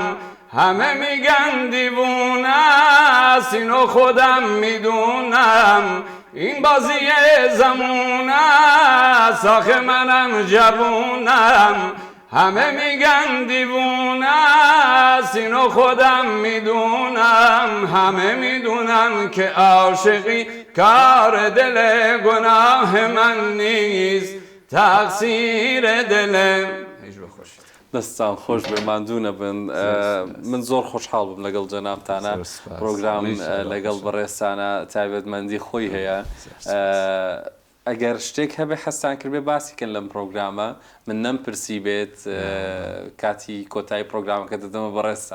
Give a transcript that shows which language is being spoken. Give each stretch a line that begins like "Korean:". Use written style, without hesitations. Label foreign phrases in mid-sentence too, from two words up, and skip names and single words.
Persian: همه میگن دیوونه است اینو خودم میدونم این بازی زمونه است آخه منم جوونم همه میگن دیوونه است اینو خودم میدونم همه میدونن که عاشقی کار دل گناه من نیست تقصیر دل.
Central Kurdish: دەستان خۆش بێ ماندوو نەبن من زۆر خۆشحاڵ بم لەگەڵ جەنابتانە پرۆگرام لەگەڵ بەڕێستانە تایبەتمەندی خۆی هەیە ئەگەر شتێک هەبێ حەستان کردبێ باسیکەن لەم پرۆگرامە من نەمپرسی بێت کاتی کۆتایی پرۆگرامەکە دەدەمە بەڕێستان.